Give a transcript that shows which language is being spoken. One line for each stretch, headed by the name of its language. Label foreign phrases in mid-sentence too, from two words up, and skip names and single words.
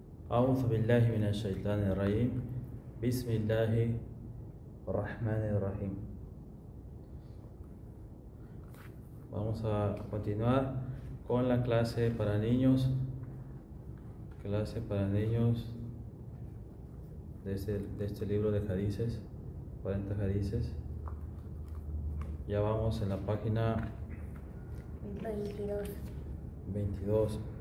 Arabic: أعوذ بالله من الشيطان الرجيم بسم الله الرحمن الرحيم.
Spanish: Vamos a continuar con la clase para niños de este libro de hadices, 40 hadices. Ya vamos en la página 22.